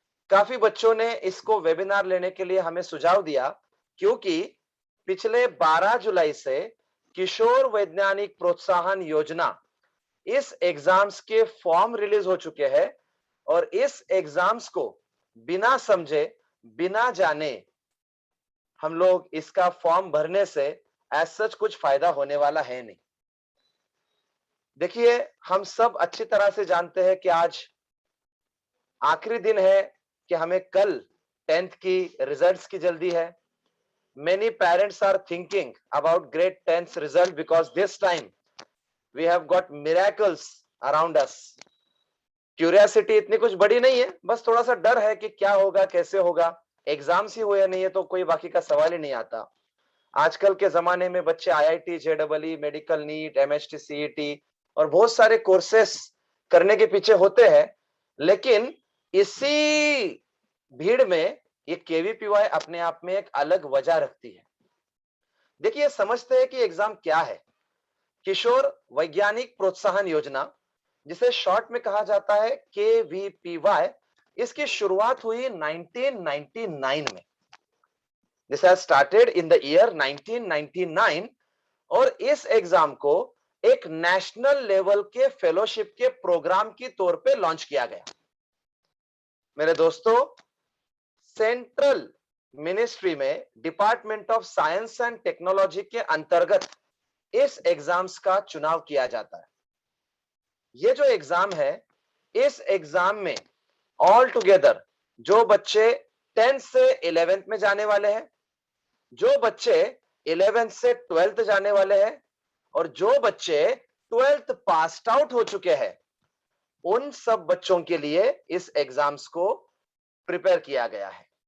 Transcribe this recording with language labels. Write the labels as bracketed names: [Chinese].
[Hindi] काफी बच्चों ने इसको वेबिनार लेने के लिए हमें सुझाव दिया, क्योंकि पिछले 12 जुलाई से किशोर वैज्ञानिक प्रोत्साहन योजना इस एग्जाम्स के फॉर्म रिलीज हो चुके हैं और इस एग्जाम्स को बिना समझे, बिना जाने हम लोग इसका फॉर्म भरने से एज सच कुछ फायदा होने वाला है नहीं. देखिए, हम सब अच्छी तरह से जानते हैं कि आज आखिरी दिन है कि हमें कल 10th की रिजल्ट्स की जल्दी है. [English] Many parents are thinking about grade 10th result because this time we have got miracles around us. [Hindi] Curiosity इतनी कुछ बड़ी नहीं है, बस थोड़ा सा डर है कि क्या होगा, कैसे होगा. एग्जाम्स ही हुए नहीं है तो कोई बाकी का सवाल ही नहीं आता. आजकल के जमाने में बच्चे IIT, जेडबलई, medical, NEET, MHT, CET और बहुत सारे कोर्सेस करने के पीछे होते हैं. लेकिन इसी भीड़ में ये केवीपीवाई अपने आप में एक अलग वजह रखती है. देखिए, समझते हैं कि एग्जाम क्या है. किशोर वैज्ञानिक प्रोत्साहन योजना, जिसे शॉर्ट में कहा जाता है केवीपीवाई, इसकी शुरुआत हुई 1999 में. [English] This has started in the year 1999 [Hindi] और इस एग्जाम को एक नेशनल लेवल के फेलोशिप के प्रोग्राम की तौर पे लॉन्च किया गया. मेरे दोस्तों, सेंट्रल मिनिस्ट्री में department of science and technology के अंतर्गत इस एग्जाम्स का चुनाव किया जाता है. ये जो एग्जाम है, इस एग्जाम में ऑल टुगेदर जो बच्चे 10th से 11th में जाने वाले हैं, जो बच्चे 11th से 12th जाने वाले हैं और जो बच्चे 12th पास्ड आउट हो चुके हैं, उन सब बच्चों के लिए इस एग्जाम्स को प्रिपेयर किया गया है.